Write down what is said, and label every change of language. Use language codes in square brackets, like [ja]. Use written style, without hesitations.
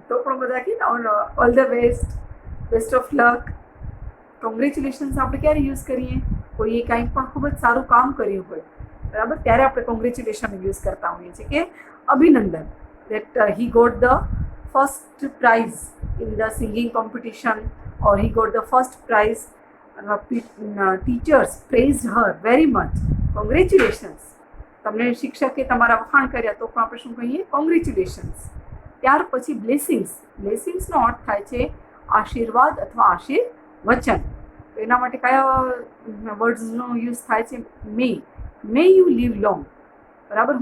[gu] તો પણ બધા કહે ને [en] All the best, best of luck. [gu] Congratulations આપણે ક્યારે યુઝ કરીએ? કોઈએ કાંઈ પણ ખૂબ જ સારું કામ કર્યું હોય, બરાબર, ત્યારે આપણે કોંગ્રેચ્યુલેશન યુઝ કરતા હોઈએ છીએ કે અભિનંદન. [en] that he got the first prize in the singing competition, or he got the first prize. Teachers praised her very much. Congratulations. [gu] તમને શિક્ષકે તમારા વખાણ કર્યા તો પણ આપણે શું કહીએ? કોંગ્રેચ્યુલેશન્સ. ત્યાર પછી બ્લેસિંગ્સ. બ્લેસિંગ્સનો અર્થ થાય છે આશીર્વાદ અથવા આશીર્વચન. તો એના માટે કયા વર્ડ્સનો યુઝ થાય છે? [en] may you live long, [gu] બરાબર.